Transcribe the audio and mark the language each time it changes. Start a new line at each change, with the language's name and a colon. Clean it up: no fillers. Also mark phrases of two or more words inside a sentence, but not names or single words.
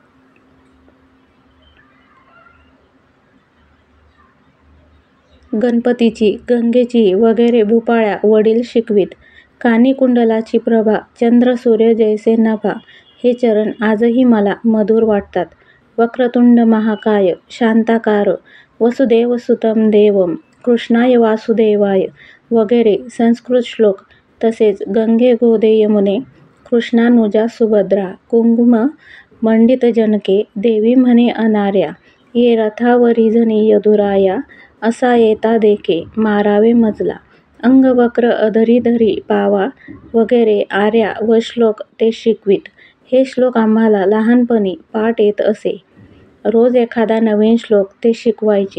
Marathi: गणपतीची, गंगेची वगैरे भूपाळ्या वडील शिकवीत. कानी कुंडलाची प्रभा, चंद्र सूर्य जैसे नभा हे चरण आजही मला मधुर वाटतात.
Sanskrit: वक्रतुंड महाकाय, शांताकार, वसुदेवसुतं देवं, कृष्णाय वासुदेवाय
Marathi: वगैरे संस्कृत श्लोक. तसेच
Sanskrit: गंगे गोदे यमुने,
Marathi: कृष्णानुजा सुभद्रा, कुंकुम मंडित जनके, देवी म्हणे अनार्या, ये रथावरी जनी यदुराया, असा येता देखे मारावे मजला, अंगवक्र अधरी धरी पावा वगैरे आर्या व श्लोक ते शिकवीत. हे श्लोक आम्हाला लहानपणी पाठ येत असे. रोज एखादा नवीन श्लोक ते शिकवायचे.